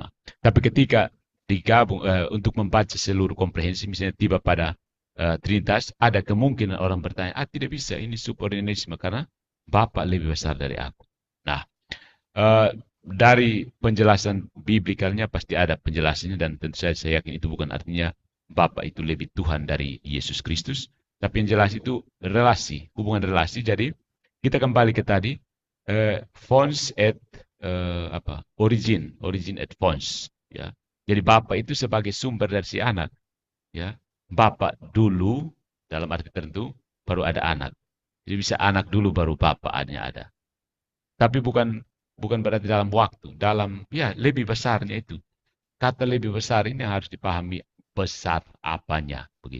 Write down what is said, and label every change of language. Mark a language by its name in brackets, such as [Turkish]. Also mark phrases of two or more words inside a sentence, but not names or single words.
[Indonesian] Tapi ketika digabung untuk membaca seluruh komprehensi, misalnya tiba pada Trinitas, ada kemungkinan orang bertanya, tidak bisa, ini subordinationisme karena Bapak lebih besar dari aku. Nah, dari penjelasan biblikalnya pasti ada penjelasannya dan tentu saja saya yakin itu bukan artinya Bapa itu lebih Tuhan dari Yesus Kristus, tapi yang jelas itu relasi, hubungan relasi. Jadi kita kembali ke tadi, [Latin] fons et origin et fons, [Indonesian] ya. Jadi Bapa itu sebagai sumber dari si anak, ya. Bapa dulu dalam arti tertentu, baru ada anak. Jadi bisa anak dulu baru bapaknya ada. Tapi bukan berarti dalam waktu, dalam ya lebih besarnya itu. Kata lebih besar ini harus dipahami besar apanya begitu.